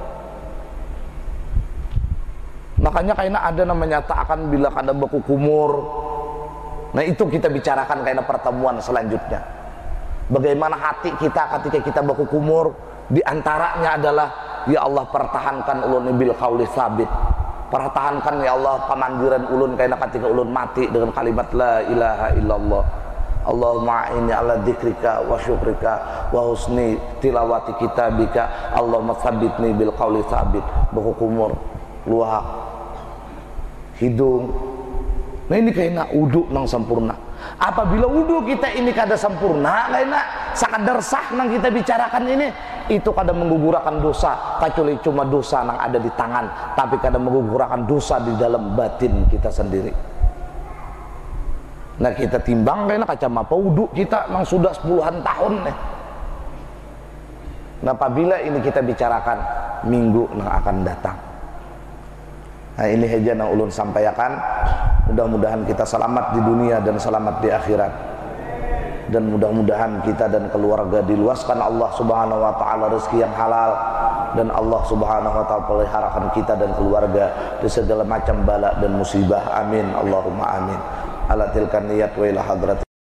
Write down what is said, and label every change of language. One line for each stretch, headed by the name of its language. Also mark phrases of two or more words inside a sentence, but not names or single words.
Banjar: Makanya kayaknya ada namanya nyatakan bila kada baku kumur. Nah itu kita bicarakan kayaknya pertemuan selanjutnya. Bagaimana hati kita ketika kita baku kumur. Di antaranya adalah ya Allah pertahankan ulun
Arabic: بالقول الثابت.
Banjar: Pertahankan ya Allah pamanggiran ulun kayaknya ketika ulun mati dengan kalimat
Arabic: لا إله إلا الله. اللهم إني على ذكرك وشكرك وحسن تلاوة كتابك. اللهم ثبتني بالقول الثابت.
Banjar: Baku kumur, luak, hidung. Nah ini kayaknya wudu nang sempurna. Apabila wudu kita ini kada sempurna, kayaknya sakadar sah nang kita bicarakan ini, itu kada menggugurkan dosa, kecuali cuma dosa nang ada di tangan, tapi kada menggugurkan dosa di dalam batin kita sendiri. Nah kita timbang kayaknya kacamata wudu kita nang sudah 10-an tahun nih. Nah apabila ini kita bicarakan minggu nang akan datang. Nah ini aja yang ulun sampaikan. Mudah-mudahan kita selamat di dunia dan selamat di akhirat. Dan mudah-mudahan kita dan keluarga diluaskan Allah
Arabic: سبحانه وتعالى
Banjar: rezeki yang halal. Dan Allah
Arabic: سبحانه وتعالى
Banjar: peliharakan kita dan keluarga dari segala macam bala dan musibah.
Arabic: آمين. اللهم آمين. على تلك النية وإلى حضرة.